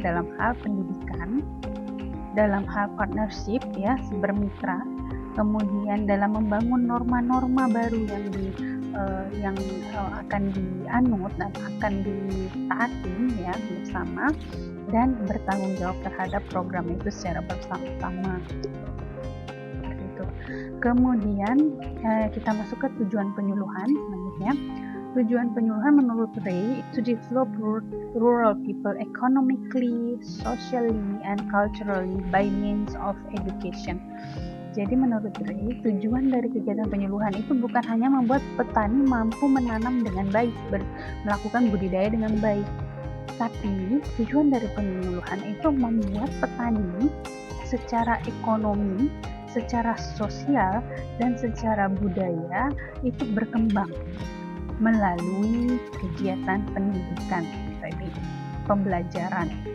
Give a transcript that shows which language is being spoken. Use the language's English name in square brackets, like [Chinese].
[Indonesian] Dalam hal pendidikan, dalam hal partnership ya, bermitra, kemudian dalam membangun norma-norma baru yang akan dianut dan akan ditaati ya bersama, dan bertanggung jawab terhadap program itu secara bersama-sama. Gitu. Kemudian kita masuk ke tujuan penyuluhan selanjutnya. Tujuan penyuluhan menurut Ray [English] to develop rural people economically, socially, and culturally by means of education. [Indonesian] Jadi menurut Ray, tujuan dari kegiatan penyuluhan itu bukan hanya membuat petani mampu menanam dengan baik, melakukan budidaya dengan baik, tapi tujuan dari penyuluhan itu membuat petani secara ekonomi, secara sosial, dan secara budaya itu berkembang melalui kegiatan pendidikan, tadi pembelajaran.